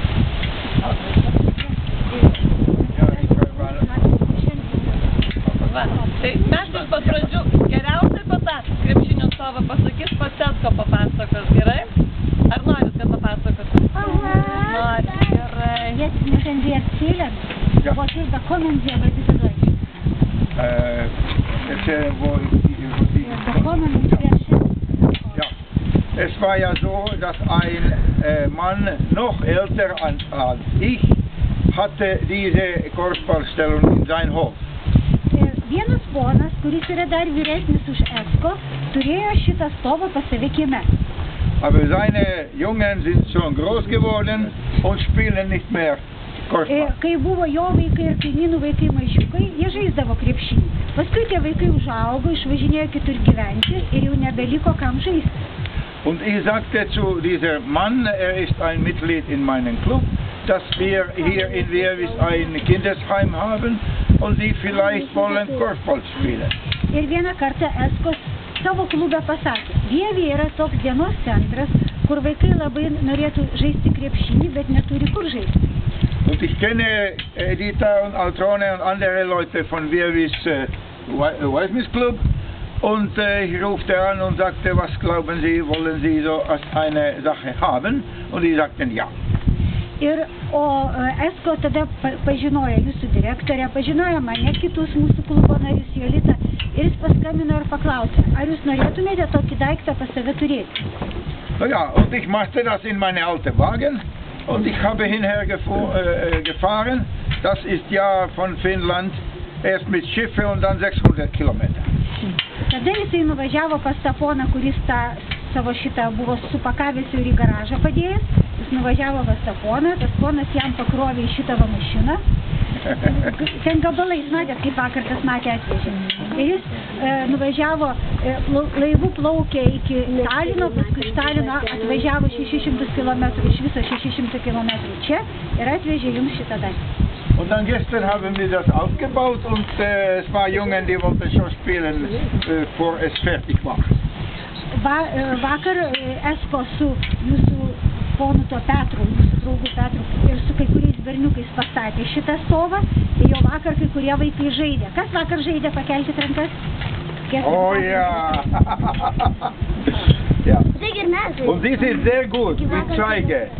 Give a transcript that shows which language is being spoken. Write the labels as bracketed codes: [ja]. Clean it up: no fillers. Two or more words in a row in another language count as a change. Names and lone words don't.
[lt] Va, tai mes iš pat pradžių geriausiai po tą krepšinio stovą pasakys pats Esko papasakos, gerai? Ar norit, kad papasakos? Norit, gerai. [de] Jetzt müssen wir erzählen, was ist bekommen Sie bei dieser Deutsch? Erzählen, wo Sie Bekommen und wer schätzt? Ja. Es war ja so, dass ein Mann noch älter als ich hatte diese Korfballstellung in sein Hof. [lt] Vienas ponas, kuris yra dar vyresnis už Esko, turėjo šitą stovą pas save kieme. [de] Aber seine Jungen sind schon groß geworden und spielen nicht mehr Korfball. [lt] Kai buvo jo vaikai ir kaimynų vaikai mažiukai, jie žaisdavo krepšinį. Paskui tie vaikai užaugo, išvažinėjo kitur gyventi ir jau nebeliko kam žaisti. [de] Und ich sagte zu diesem Mann, ist ein Mitglied in meinem Club, dass wir hier in Wervis ein Kindesheim haben und die vielleicht wollen Korfball spielen. [lt] Ir vieną kartą Eskos savo klube pasakė, Vievy yra toks dienos centras, kur vaikai labai norėtų žaisti krepšinį, bet neturi kur žaisti. [de] Und ich kenne Edita und Altrone und andere Leute von Wervis Weismis Club. Und ich rufte an und sagte, was glauben Sie, wollen Sie so als eine Sache haben? Und die sagten ja. [lt] O Esko tada pažinojo jūsų direktorę, pažinojo mane, kitus mūsų klubo narius, Jolitą, ir jis paskambino ir paklausė, ar jūs norėtumėte tokį daiktą pas save turėti? [de] Na ja, und ich machte das in meine alte Wagen und ich habe hinher gefahren. Das ist ja von Finnland erst mit Schiffe und dann 600 Kilometer. [lt] Tada jisai nuvažiavo pas tą poną, kuris tą savo šitą buvo supakavęs ir į garažą padėjęs. Jis nuvažiavo pas tą poną, tas ponas jam pakrovė į šitą mašiną. Ten gabalais, matėt, kaip vakar tas matė atvežė. Ir jis nuvažiavo, laivu plaukė iki Talino, paskui iš Talino atvažiavo 600 km, iš viso 600 km čia ir atvežė jums šitą daiktą. [de] Und dann gestern haben wir das aufgebaut und es war Jungen, die wollten schon spielen, bevor es fertig war. [lt] Vakar Esko su jūsų ponu tuo Petru, jūsų draugu Petru ir su kai kuriais berniukais pastatė šitą stovą ir jau vakar kai kurie vaikai žaidė. Kas vakar žaidė, pakelkit rankas? [de] Oh ja! Ja. Und die sind sehr gut, ich zeige.